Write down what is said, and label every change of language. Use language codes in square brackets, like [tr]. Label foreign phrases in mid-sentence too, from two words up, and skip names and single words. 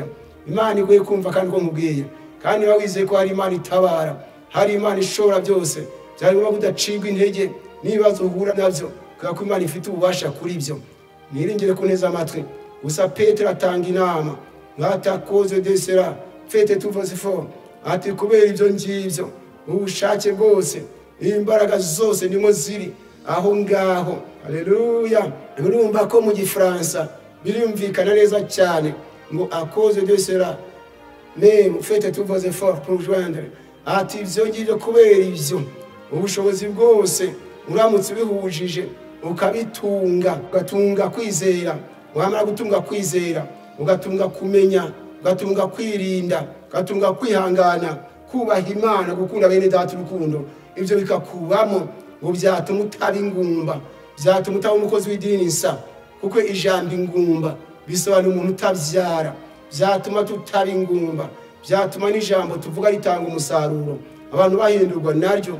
[rw] Imana igoye kumva kandi ko nkubwiye, kandi wizeye ko hari Imana itabara, hari Imana ishobora byose. Byari ngombwa kudacibwa intege n'ibibazo uhura nabyo, kuko Imana ifite ububasha kuri ibyo. Niringire kuneza amatwi. Gusa Petero atanga inama ngata [fr] cause de cela faites tous vos efforts. [rw] Ati kubera ibyo ngibyo ubushake bwose, imbaraga zose ndimo ziri aho ngaho. Haleluya. Urumva ko mu Gifaransa birumvikana neza cyane ngo [fr] à cause de cela même faites tous vos efforts pour joindre. [rw] Ati ibyo ngibyo kubera ibyo ubushobozi bwose uramutse ubihujije ukabitunga, ugatunga kwizera, wamara gutunga kwizera ugatunga kumenya, ugatunga kwirinda, ugatunga kwihangana, kubaha Imana, gukunda bene data urukundo, ibyo bikakubamo ngo byatuma utaba ingumba, byatuma utaba umukozi w'idini nsa, kuko ijambo ingumba bisobanura umuntu utabyara, byatuma tutaba ingumba, byatuma n'ijambo tuvuga ritanga umusaruro, abantu bahindurwa naryo.